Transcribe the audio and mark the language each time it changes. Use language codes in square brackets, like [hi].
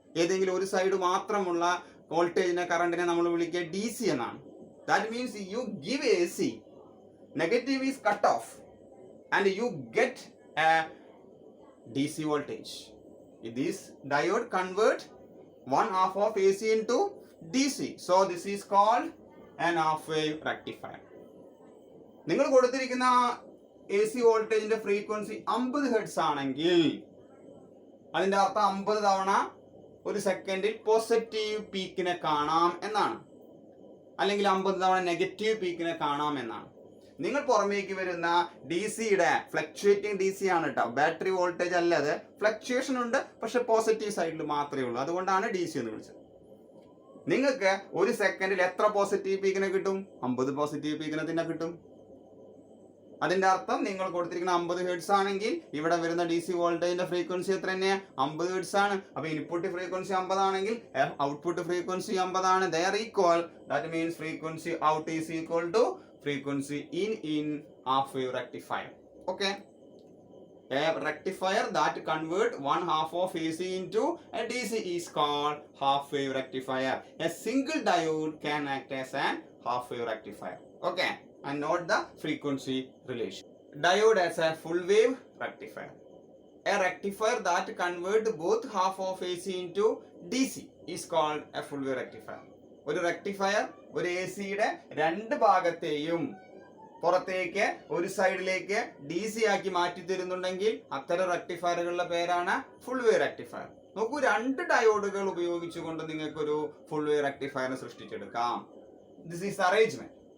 [ml] ഏതെങ്കിലും ഒരു സൈഡ് മാത്രമുള്ള വോൾട്ടേജിനെ കറണ്ടിനെ നമ്മൾ വിളിക്കുക DC എന്നാണ്. [en] That means you give AC, negative is cut off and you get a DC voltage. This diode convert one half of AC into DC. So this is called an half wave rectifier. [ml] നിങ്ങൾ കൊടുത്തിരിക്കുന്ന AC വോൾട്ടേജിന്റെ frequency 50 hertz ആണെങ്കിൽ അതിന്റെ അർത്ഥം 50 തവണ ഒരു സെക്കൻഡിൽ positive പീക്കിനെ കാണാം എന്നാണ്. അല്ലെങ്കിൽ 50 തവണ നെഗറ്റീവ് പീക്കിനെ കാണാം എന്നാണ്. നിങ്ങൾ പുറമേക്ക് വരുന്ന DCയുടെ ഫ്ലക്ച്വേറ്റിംഗ് DC ആണ് കേട്ടോ. ബാറ്ററി വോൾട്ടേജ് അല്ല, അത് ഫ്ലക്ച്വേഷൻ ഉണ്ട്, പക്ഷെ പോസിറ്റീവ് സൈഡിൽ മാത്രമേ ഉള്ളൂ. അതുകൊണ്ടാണ് DC എന്ന് വിളിച്ചത്. നിങ്ങൾക്ക് ഒരു സെക്കൻഡിൽ എത്ര പോസിറ്റീവ് പീക്കിനെ കിട്ടും? 50 പോസിറ്റീവ് പീക്കിനെ തന്നെ കിട്ടും. അതിന്റെ അർത്ഥം നിങ്ങൾ കൊടുത്തിരിക്കുന്ന 50 ഹെർട്സ് ആണെങ്കിൽ ഇവിടെ വരുന്ന DC വോൾട്ടേജിന്റെ ഫ്രീക്വൻസി എത്ര തന്നെയാണ്? 50 ഹെർട്സ് ആണ്. അപ്പൊ ഇൻപുട്ട് ഫ്രീക്വൻസി 50 ആണെങ്കിൽ ഔട്ട്പുട്ട് ഫ്രീക്വൻസി 50 ആണ്. [en] They are equal. That means frequency out is equal to frequency in half wave rectifier. Okay. A rectifier that convert one half of AC into a DC is called half wave rectifier. A single diode can act as an half wave rectifier. Okay. And note the frequency relation. Diode as a full wave rectifier. A rectifier that convert both half of AC into DC is called a full wave rectifier. [ml] ഒരു rectifier ഒരു ACയുടെ രണ്ട് ഭാഗത്തെയും പുറത്തേക്ക് ഒരു സൈഡിലേക്ക് DC ആക്കി മാറ്റി തരുന്നുണ്ടെങ്കിൽ അത്തരം റെക്ടിഫയറുകളുടെ പേരാണ് ഫുൾ വേവ് റെക്ടിഫയർ. നോക്കൂ, രണ്ട് ഡയോഡുകൾ ഉപയോഗിച്ചുകൊണ്ട് നിങ്ങൾക്ക് ഒരു full wave റെക്ടിഫയറിനെ സൃഷ്ടിച്ചെടുക്കാം. [en] This is arrangement.